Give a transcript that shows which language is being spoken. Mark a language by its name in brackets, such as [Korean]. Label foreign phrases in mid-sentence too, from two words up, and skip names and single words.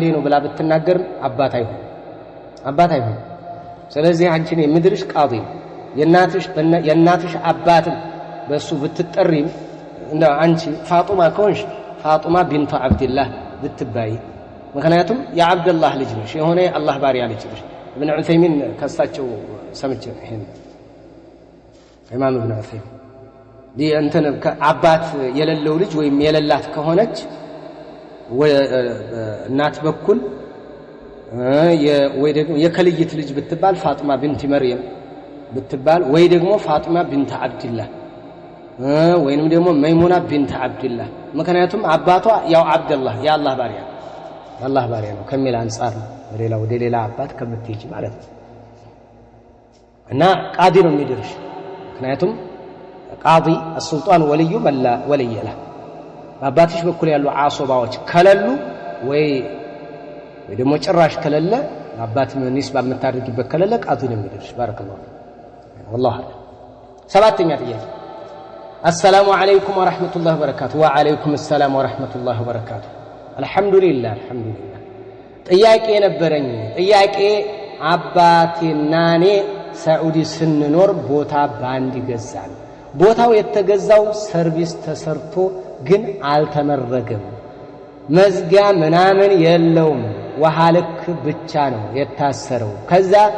[Amharic] ነው ብላ ብትናገር አባት አይሆን ስለዚህ አንቺን የምድርሽ ቃዲ የእናትሽ አባትን በሱ ብትጠሪም እንደ አንቺ ፋጡማ ከሆንሽ ፋጡማ ቢንቱ አብድላህ ብትባይ ምክንያቱም የአብደላህ ልጅ ነሽ የሆነ አላህ ባሪያ ልጅ ነሽ ابن عثيمين ከሳቸው ሰምቼ ይሄን ኢማም ابن عثيمين እንትን አባት የሌለው ልጅ ወይም የሌላት ከሆነች እናት በኩል ወይ ደግሞ የከልይት ልጅ ብትባል ፋጡማ ቢንት መርየም ብትባል ወይ ደግሞ ፋጡማ ቢንት አብድላህ ወይንም ደግሞ መይሙና ቢንት አብድላህ ምክንያቱም አባቷ ያው አብደላህ የአላህ ባሪያ ነው ከሚል አንፃር ወደ ሌላ አባት ከምትሄጂ ማለት ነው። እና ቃዲ ነው የሚደርሽ ምክንያቱም ቃዲ [Arabic] السلطان ولي ملا ولي له [Amharic] በአባትሽ በኩል ያሉ አሶባዎች ከለሉ ወይ ደግሞ ጭራሽ ከለለ አባት ኒስባ የምታደርጊበት ከለለ ቃዲ ነው የሚደርሽ። [Arabic] بارك الله والله [Amharic] ሰባተኛ ጥያቄ [Arabic] السلام عليكم ورحمة الله وبركاته وعليكم السلام ورحمة الله وبركاته الحمد لله [Amharic] ጥያቄ ነበረኝ ጥያቄ አባቴና እኔ ሳዑዲ ስንኖር ቦታ ባንድ ገዛን ቦታው የተገዛው ሰርቪስ ተሰርቶ ግን አልተመረገም መዝጊያ ምናምን የለውም ውሃ ልክ ብቻ ነው የታሰረው ከዛ